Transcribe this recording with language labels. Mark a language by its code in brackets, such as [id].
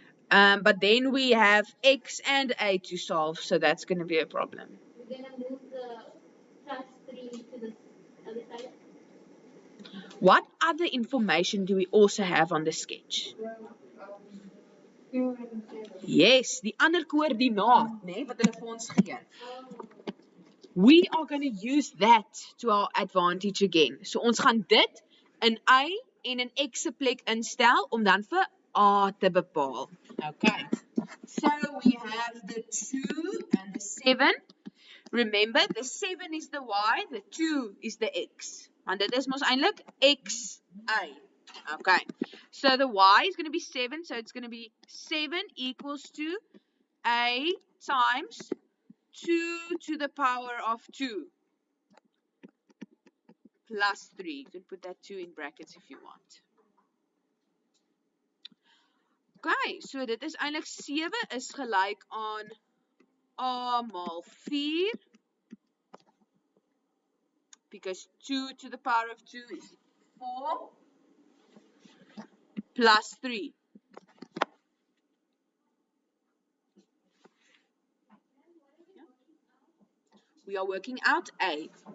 [en] But then we have x and a to solve, so that's going to be a problem. We're going to move the plus 3 to the other side. What other information do we also have on the sketch? [af] Yes, die ander koördinaat, né, wat hulle vir ons gee. [en] We are going to use that to our advantage again. [af] So ons gaan dit in y en in x se plek instel om dan vir a te bepaal. Okay. [en] So we have the 2 and the 7. Remember, the 7 is the y, the 2 is the x. [af] Want dit is mos eintlik xa. Okay. [en] So the y is going to be 7, so it's going to be 7 equals to a times 2 to the power of 2 plus 3. You can put that 2 in brackets if you want. [af] Okay, so dit is eintlik 7 is gelyk aan a maal 4. [en] Because 2 to the power of 2 is 4 plus 3. We are working out A.